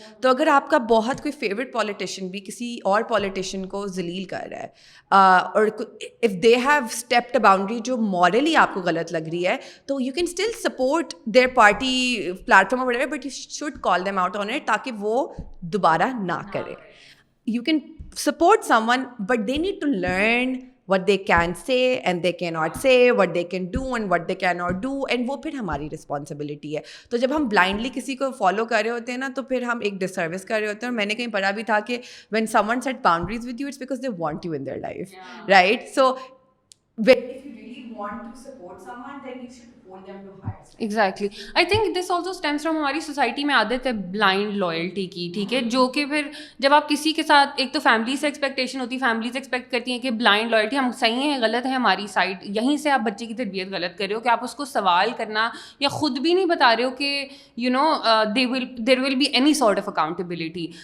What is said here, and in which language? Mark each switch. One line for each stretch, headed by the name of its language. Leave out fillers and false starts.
Urdu: تو اگر آپ کا بہت کوئی فیوریٹ پولیٹیشین بھی کسی اور پولیٹیشین کو ذلیل کر رہا ہے, اور
English: if they have stepped a boundary
Urdu: جو morally آپ کو غلط لگ رہی ہے, تو
English: you can still support their party platform or whatever, but you should call them out on it
Urdu: تاکہ وہ دوبارہ نہ کرے.
English: You can support someone but they need to learn what they can say and they cannot say, what they can do and what they cannot do, and
Urdu: وہ پھر ہماری responsibility ہے. تو جب ہم بلائنڈلی کسی کو فالو کر رہے ہوتے ہیں نا, تو پھر ہم ایک ڈس سروس کر رہے ہوتے ہیں. اور میں نے کہیں پڑھا بھی تھا کہ
English: when someone set boundaries with you, it's because they want you in their life, right? So if you really want to support someone, then you should hold them to higher standards. Exactly. I think this also stems from
Urdu: ہماری society میں عادت ہے blind loyalty کی. ٹھیک ہے, جو کہ پھر جب آپ کسی کے ساتھ, ایک تو فیملی سے ایکسپیکٹیشن ہوتی ہے, فیملیز ایکسپیکٹ کرتی ہیں کہ بلائنڈ لائلٹی, ہم صحیح ہیں غلط ہے ہماری سائڈ, یہیں سے آپ بچے کی تربیت غلط کر رہے ہو کہ آپ اس کو سوال کرنا یا خود بھی نہیں بتا رہے ہو کہ
English: You know there will be any sort of accountability.